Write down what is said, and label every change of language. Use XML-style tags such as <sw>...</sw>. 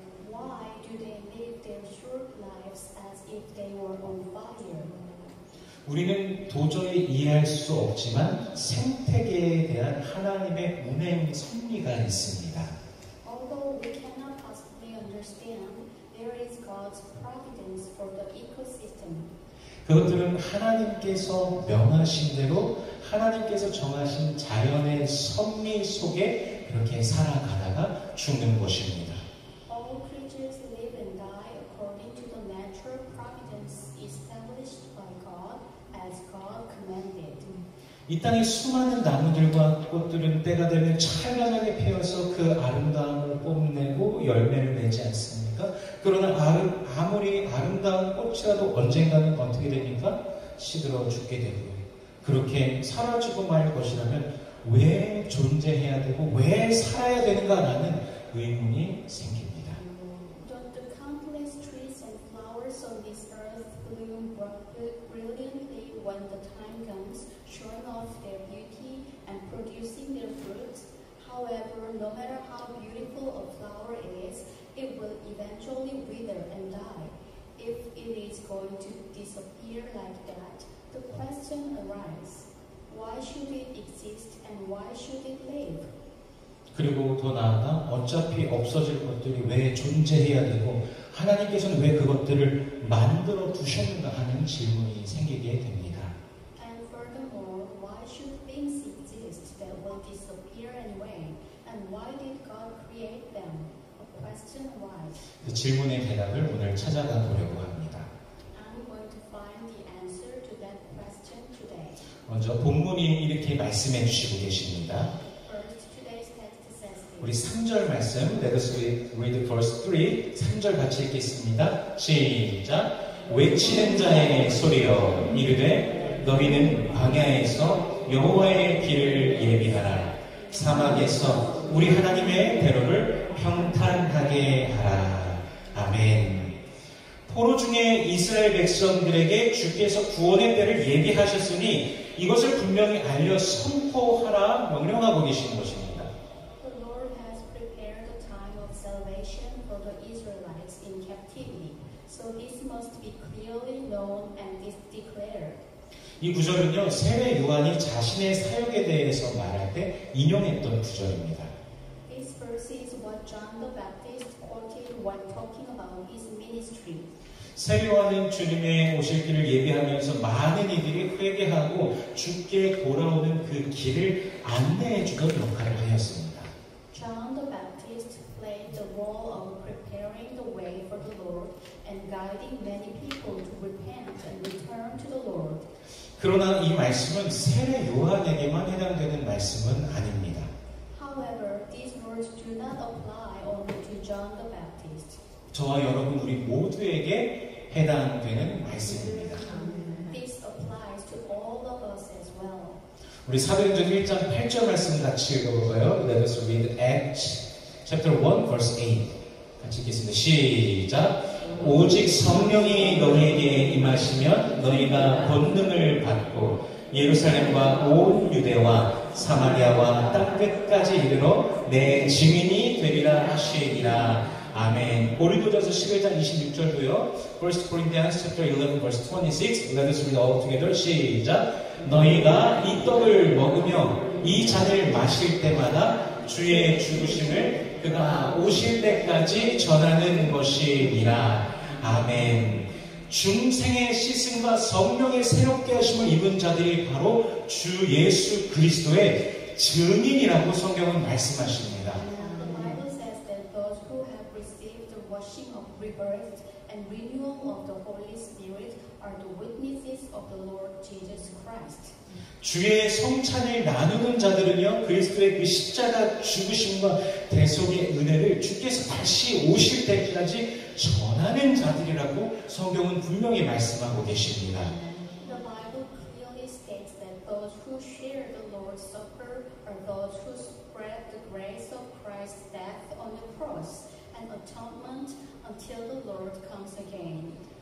<en>Why do they live their short lives as if they were on fire?</en> <ko>우리는 도저히 이해할 수 없지만 생태계에 대한 하나님의 운행 섭리가 있습니다.</ko> <en>Although we cannot possibly understand, there is God's providence for the ecosystem.</en> <ko>그것들은 하나님께서 명하신 대로 하나님께서 정하신 자연의 섭리 속에 그렇게 살아가다가 죽는 것입니다.</ko> <en>All creatures live and die according to the natural providence established by God as God commanded.</en> <ko>이 땅의 수많은 나무들과 꽃들은 때가 되면 찬란하게 피어서 그 아름다움을 뽐내고 열매를 내지 않습니까? 그러나 아무리 아름다운 꽃이라도 언젠가는 어떻게 됩니까? 시들어 죽게 되고요. 그렇게 사라지고 말 것이라면 왜 존재해야 되고 왜 살아야 되는가라는 의문이 생깁니다.</ko> <en>The countless trees and flowers on this earth bloom brilliantly when the time comes, showing off their beauty and producing their fruits. However, no matter how beautiful a flower is, it will eventually wither and die. If it is going to disappear like that, the question arises, why should it exist and why should it live?</en> <ko>그리고 더 나아가 어차피 없어질 것들이 왜 존재해야 되고 하나님께서는 왜 그것들을 만들어 두셨는가 하는 질문이 생기게 됩니다.</ko> <en>And furthermore, why should things exist that will disappear anyway? And why did God create them? A question why.</en> <ko>그 질문의 대답을 오늘 찾아가 보려고 합니다.</ko> <en>I'm going to find the answer to that question today.</en> <ko>먼저 본문이 이렇게 말씀해 주시고 계십니다.</ko> <en>First, today's text says</en> <ko>우리</ko> <en>this.</en> <ko>3절 말씀,</ko> <en>let us read verse 3.</en> <ko>3절 같이 읽겠습니다. 시작. 외치는 자의 소리여 이르되 너희는 광야에서 여호와의 길을 예비하라. 사막에서 우리 하나님의 대로를 평탄하게 하라. 아멘. 포로 중에 이스라엘 백성들에게 주께서 구원의 때를 예비하셨으니 이것을 분명히 알려 선포하라 명령하고 계신 것입니다. The Lord has prepared the time of salvation for the Israelites in captivity, so this must be clearly known and declared. 이 구절은요, 세례 요한이 자신의 사역에 대해서 말할 때 인용했던 구절입니다. This verse is what John the Baptist quoted when talking about his ministry. 세례 요한은 주님의 오실 길을 예비하면서 많은 이들이 회개하고 주께 돌아오는 그 길을 안내해 주던 역할을 하였습니다. John the Baptist played the role of preparing the way for the Lord and guiding many people to repent and return to the Lord. 그러나 이 말씀은 세례 요한에게만 해당되는 말씀은 아닙니다. However, these words do not apply only to John the Baptist. 저와 여러분 우리 모두에게 해당되는 말씀입니다. This applies to all of us as well. 우리 사도행전 1장 8절 말씀 같이 읽어볼까요?</ko> <en>Let us read Acts chapter 1 verse 8.</en> <ko>같이 읽겠습니다. 시작. 오직 성령이 너희에게 임하시면 너희가 권능을 받고 예루살렘과 온 유대와 사마리아와 땅끝까지 이르러 내 증인이 되리라 하시니라. 아멘. 고린도전서 11장 26절도요.</ko> <en>1 Corinthians chapter 11 verse 26. Let us read all together.</en> <ko>시작. 너희가 이 떡을 먹으며 이 잔을 마실 때마다 주의 죽으심을 그가 오실 때까지 전하는 것이니라. 아멘. 중생의 씻음과 성령의 새롭게 하심을 입은 자들이 바로 주 예수 그리스도의 증인이라고 성경은 말씀하십니다.</ko> <en>The Bible says that those who have received the washing of rebirth and renewal of the Holy Spirit are the witnesses of the Lord Jesus Christ.</en> <ko>주의 성찬을 나누는 자들은요, 그리스도의 그 십자가 죽으심과 대속의 은혜를 주께서 다시 오실 때까지 전하는 자들이라고 성경은 분명히 말씀하고 계십니다.</ko> <en>The Bible clearly states that those who share the Lord's Supper are those who spread the grace of Christ's death on the cross and atonement until the Lord comes again.</en>